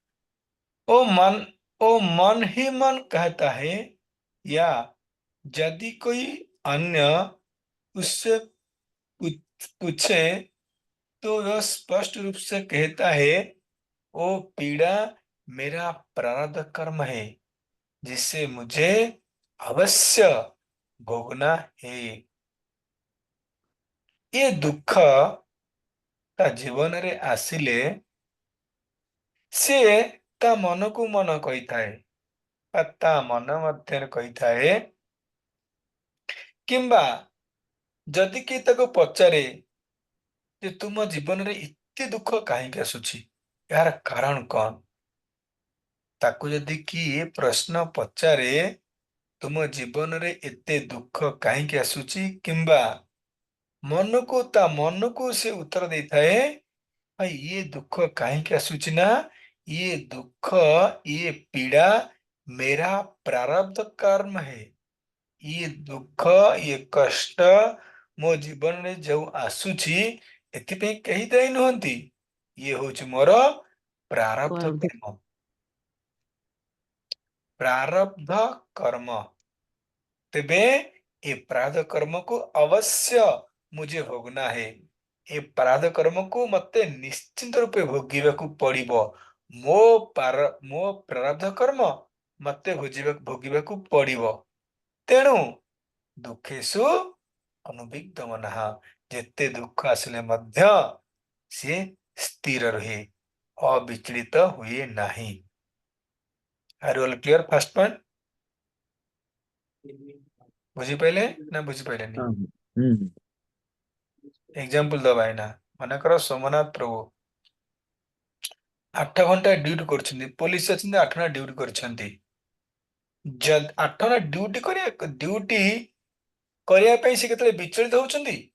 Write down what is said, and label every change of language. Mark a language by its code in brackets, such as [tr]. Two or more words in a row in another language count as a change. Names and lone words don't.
[hi] ओ मन ही मन कहता है या यदि कोई अन्य उससे पूछे तो वह स्पष्ट रूप से कहता है वो पीड़ा मेरा प्रारब्ध कर्म है जिससे मुझे अवश्य भोगना है। [or] ଏ ଦୁଖ ତା ଜୀବନ ରେ ଆସିଲେ ସିଏ ତା ମନକୁ ମନ କହିଥାଏ ବା ତା ମନ ମଧ୍ୟରେ କହିଥାଏ, କିମ୍ବା ଯଦି କିଏ ତାକୁ ପଚାରେ ଯେ ତୁମ ଜୀବନରେ ଏତେ ଦୁଃଖ କାହିଁକି ଆସୁଛି, ଏହାର କାରଣ କଣ? ତାକୁ ଯଦି କିଏ ପ୍ରଶ୍ନ ପଚାରେ ତୁମ ଜୀବନରେ ଏତେ ଦୁଃଖ କାହିଁକି ଆସୁଛି, କିମ୍ବା ତା ମନକୁ ସେ ଉତ୍ତର ଦେଇଥାଏ, ଭାଇ ଇଏ ଦୁଃଖ କାହିଁକି ଆସୁଛି ନା, ଇଏ ଦୁଃଖ, ଇଏ [hi] ପୀड़ा मेरा प्रारब्ध कर्म है। [or] ଇଏ ଦୁଃଖ, ଇଏ କଷ୍ଟ ମୋ ଜୀବନରେ ଯୋଉ ଆସୁଛି ଏଥିପାଇଁ କେହି ଦାୟୀ ନୁହନ୍ତି, ଇଏ ହଉଛି ମୋର ପ୍ରାରବ୍ଧ [hi] प्रारब्ध କର୍ମ। प्रारब्ध कर्म। [or] ତେବେ ଏ ପ୍ରାରବ୍ଧ କର୍ମକୁ ଅବଶ୍ୟ [hi] मुझे भोगना है। [or] ଏ ପ୍ରାରବ୍ଧ କର୍ମକୁ ମତେ ନିଶ୍ଚିନ୍ତ ରୂପେ ଭୋଗିବାକୁ ପଡିବ। ମୋ ପ୍ରାରବ୍ଧ କର୍ମ ମତେ ଭୋଗିବାକୁ ପଡିବ। ତେଣୁ ଦୁଃଖେଷୁ ଅନୁବିଗ୍ଧ ମନଃ, ଯେତେ ଦୁଃଖ ଆସିଲେ ମଧ୍ୟ ସିଏ ସ୍ଥିର ରୁହେ, ଅବିଚଳିତ ହୁଏ ନାହିଁ। [en] Are you all clear first point? [or] ବୁଝିପାରିଲେ ନା ବୁଝିପାରିଲେନି? हाँ हम्म ଏକ୍ସାମ୍ପଲ ଦବା ଏଇନା, ମନେକର ସୋମନାଥ ପ୍ରଭୁ 8 ଘଣ୍ଟା ଡ୍ୟୁଟି କରୁଛନ୍ତି, ପୋଲିସ ଅଛନ୍ତି 8 ଘଣ୍ଟା ଡ୍ୟୁଟି କରିଛନ୍ତି। 8 ଘଣ୍ଟା ଡ୍ୟୁଟି କରିବା ପାଇଁ ସେ କେତେବେଳେ ବିଚଳିତ ହଉଛନ୍ତି?